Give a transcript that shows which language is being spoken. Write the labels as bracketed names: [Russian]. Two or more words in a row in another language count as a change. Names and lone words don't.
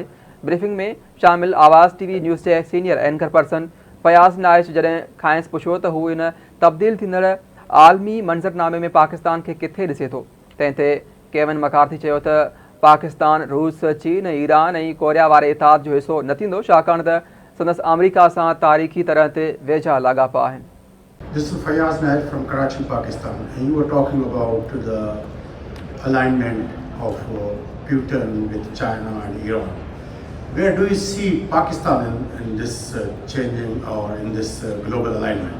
[Sindhi] ब्रीफिंग में शामिल आवाज़ टीवी न्यूज़ जे सीनियर एंकर पर्सन फयाज़ नाइश जॾहिं खांइसि पुछियो त हू इन तब्दील थींदड़ आलमी मंज़रनामे में पाकिस्तान खे किथे ॾिसे थो, तंहिं ते केविन मकार्थी चयो त पाकिस्तान रूस, चीन, ईरान ऐं कोरिया वारे इतिहाद जो हिसो न थींदो छाकाणि त संदसि अमरीका सां तारीख़ी तरह ते वेझा लाॻापा आहिनि। [English] This is Fayaz Nair from Karachi, Pakistan, and you were talking about the alignment of Putin with China and Iran. Where do you see Pakistan in this changing or in this global alignment?